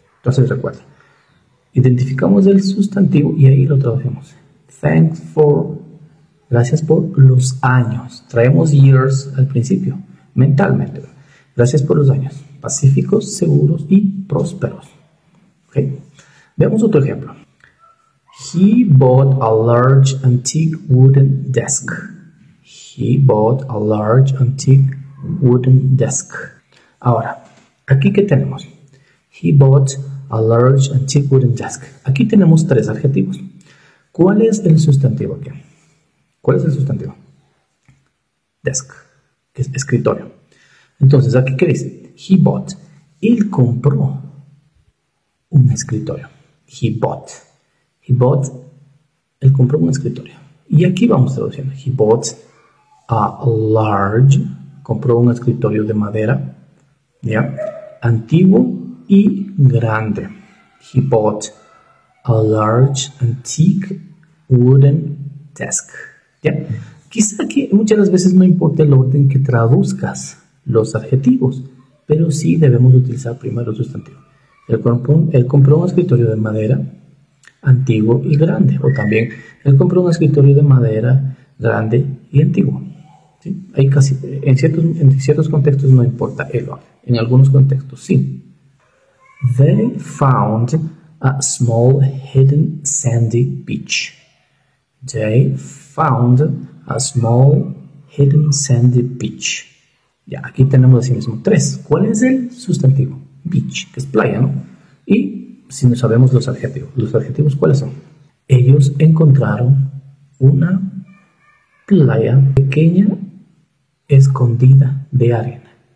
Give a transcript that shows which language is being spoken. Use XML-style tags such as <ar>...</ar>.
<es>Entonces recuerda, identificamos el sustantivo y ahí lo traducimos.</es> <en>Thanks for,</en> <es>gracias por los años. Traemos years al principio, mentalmente. Gracias por los años pacíficos, seguros y prósperos. Okay. Veamos otro ejemplo.</es> <en>He bought a large antique wooden desk. He bought a large antique wooden desk.</en> <es>Ahora, aquí ¿qué tenemos?</es> <en>He bought a large antique wooden desk.</en> <es>Aquí tenemos 3 adjetivos. ¿Cuál es el sustantivo aquí? ¿Cuál es el sustantivo? Desk, que es escritorio. Entonces, ¿aquí qué dice?</es> <en>He bought.</en> <es>Él compró un escritorio.</es> <en>He bought. He bought.</en> <es>Él compró un escritorio. Y aquí vamos traduciendo.</es> <en>He bought a large.</en> <es>Compró un escritorio de madera. ¿Ya? Antiguo y grande.</es> <en>He bought a large antique wooden desk.</en> <es>¿Ya? Quizá que muchas veces no importa el orden que traduzcas los adjetivos, pero sí debemos utilizar primero el sustantivo. Él compró un escritorio de madera antiguo y grande, o también él compró un escritorio de madera grande y antiguo. ¿Sí? Hay en ciertos contextos no importa el orden, en algunos contextos sí.</es> <en>They found a small hidden sandy beach. They found a small hidden sandy beach.</en> <es>Ya, aquí tenemos así mismo 3. ¿Cuál es el sustantivo? Beach, que es playa, ¿no? Y si no sabemos los adjetivos, ¿cuáles son? Ellos encontraron una playa pequeña escondida de arena.</es>